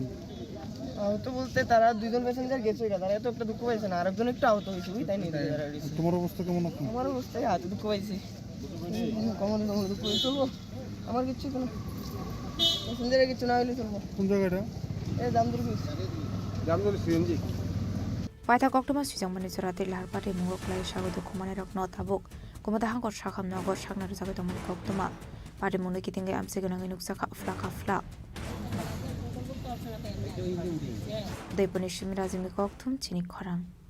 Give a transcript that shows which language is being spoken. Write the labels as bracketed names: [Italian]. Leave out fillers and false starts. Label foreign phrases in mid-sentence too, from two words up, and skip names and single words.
[Bangla] আহত বলতে তারা 2 জন প্যাসেঞ্জার গেছে, তারা এত একটা দুঃখ পাইছে না, আরেকজন একটু আহত হয়েছে বুঝ তাই নিয়ে। তোমার অবস্থা কেমন আছে? আমার অবস্থায় হাতে দুঃখ পাইছি, কমন দুঃখ হয়েছে। চলবো আমার কিচ্ছু কোনো প্যাসেঞ্জারের কিছু না হইলে চলবো। কোন জায়গাটা? এই জামদুর সিএনজি [Kok Borok] Paita Koktoma Sujamani Surati Larpati Mugoklai Shago Dokumane Rok Notabuk Kumata Hangor Shakam Nogo Shakna Zagamani Koktoma Pati Muniki Tinga Amseganang Nuksaka Flaka Flak Deponi Shimrazimi Koktum, Chini Khorang.